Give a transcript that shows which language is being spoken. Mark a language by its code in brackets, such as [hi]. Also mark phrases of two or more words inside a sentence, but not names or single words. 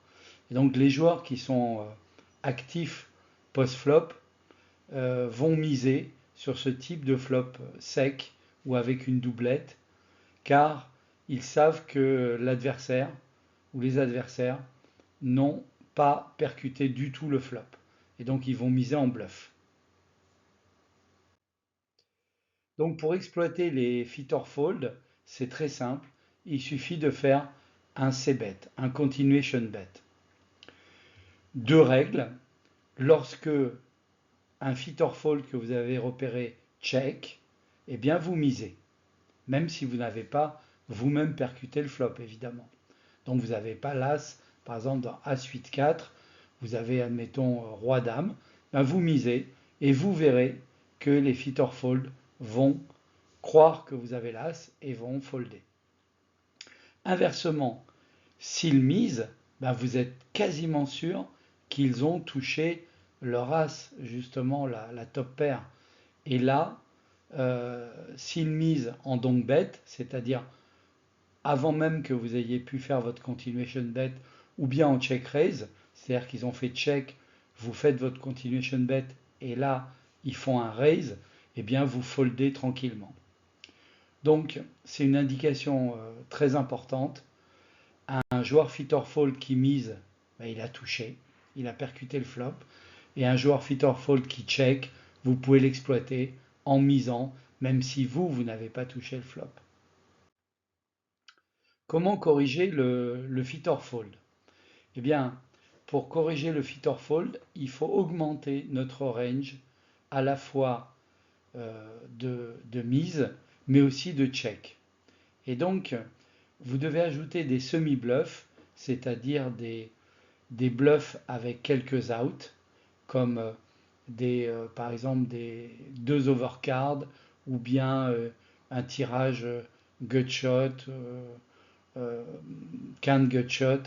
[fr] Et donc les joueurs qui sont actifs post-flop vont miser sur ce type de flop sec ou avec une doublette, car ils savent que l'adversaire ou les adversaires n'ont pas percuté du tout le flop. Et donc ils vont miser en bluff. Donc pour exploiter les [en] fit or fold, [fr] c'est très simple. Il suffit de faire un c-bet, un [en] continuation bet. [fr] Deux règles. Lorsque un [en] fit or fold [fr] que vous avez repéré check, eh bien vous misez. Même si vous n'avez pas vous-même percuté le flop, évidemment. Donc vous n'avez pas l'as, par exemple dans As-8-4, vous avez, admettons, Roi-Dame, ben vous misez et vous verrez que les [en] fit or fold [fr] vont croire que vous avez l'as et vont folder. Inversement, s'ils misent, ben vous êtes quasiment sûr qu'ils ont touché leur as, justement la [en] top pair. [fr] Et là, s'ils misent en [en] donk bet, [fr] c'est-à-dire avant même que vous ayez pu faire votre [en] continuation bet, [fr] ou bien en [en] check raise, [fr] c'est-à-dire qu'ils ont fait check, vous faites votre [en] continuation bet, [fr] et là, ils font un raise, et bien vous foldez tranquillement. Donc, c'est une indication très importante. Un joueur [en] fit or fold [fr] qui mise, ben, il a touché, il a percuté le flop. Et un joueur [en] fit or fold [fr] qui check, vous pouvez l'exploiter en misant, même si vous n'avez pas touché le flop. Comment corriger le [en] fit or fold? [fr] Eh bien, pour corriger le [en] fit or fold, [fr] il faut augmenter notre range à la fois de mise, mais aussi de check. Et donc, vous devez ajouter des semi-bluffs, c'est-à-dire des bluffs avec quelques outs, comme par exemple des deux overcards ou bien un tirage gutshot, [en] can gutshot.